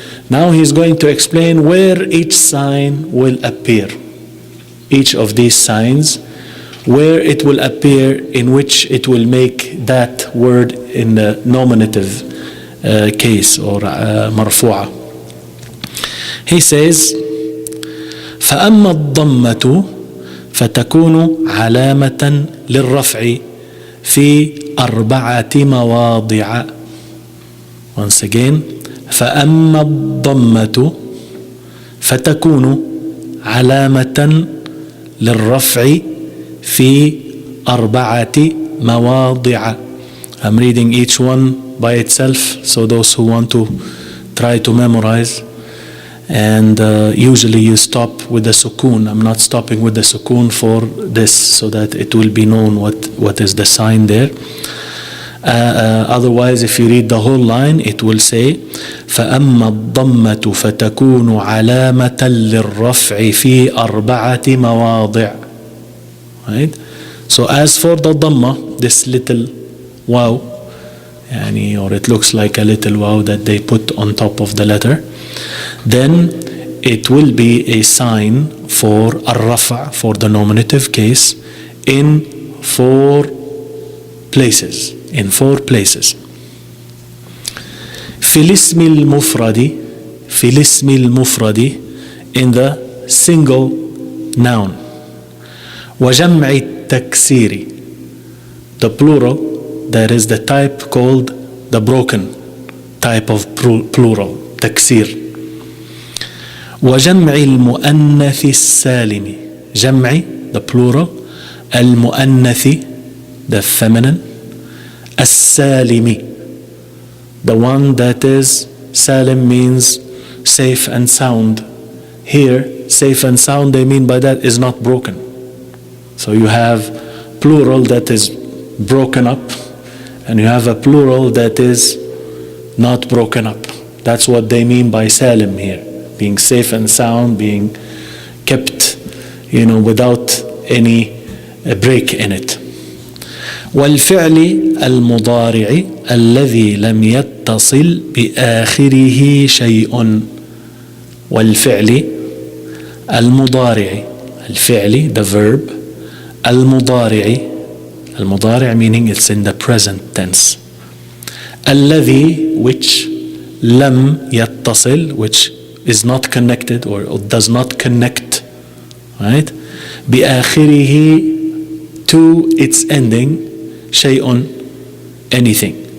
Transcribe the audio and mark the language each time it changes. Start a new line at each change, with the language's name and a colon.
English: Now he is going to explain where each sign will appear. Each of these signs, where it will appear, in which it will make that word in the nominative case, or marfu'a. He says
Arabic: فأما الضمة فتكون علامة للرفع في 4 مواضع.
English: Once again,
Arabic: فأما الضمة فتكون علامة للرفع في 4 مواضع.
English: I'm reading each one by itself, so those who want to try to memorize. And usually you stop with the sukoon. I'm not stopping with the sukoon for this, so that it will be known what is the sign there. Otherwise, if you read the whole line, it will say
Arabic: فأما الضمة فتكون علامة للرفع في 4 مواضع.
English: Right? So as for the dhamma, this little wow, or it looks like a little wow that they put on top of the letter, then it will be a sign for الرفع, for the nominative case, in 4 places. In 4 places.
Arabic: في الاسم المفرد, في الاسم المفرد,
English: in the single noun. وجمع التكسير, the plural, that is the type called the broken type of plural, تكسير. وجمع المؤنث السالم, جمع, the plural, المؤنث, the feminine, السالم, the one that is, salim means safe and sound. Here, safe and sound, they mean by that is not broken. So you have plural that is broken up, and you have a plural that is not broken up. That's what they mean by salim here, being safe and sound, being kept, without any break in it.
Arabic: والفعل المضارع الذي لم يتصل بآخره شيء.
English: والفعل المضارع, الفعل, the verb, المضارع, المضارع meaning it's in the present tense. الذي, which,
Arabic: لم يتصل,
English: which is not connected or does not connect, right, بآخره, to its ending, شيء, anything.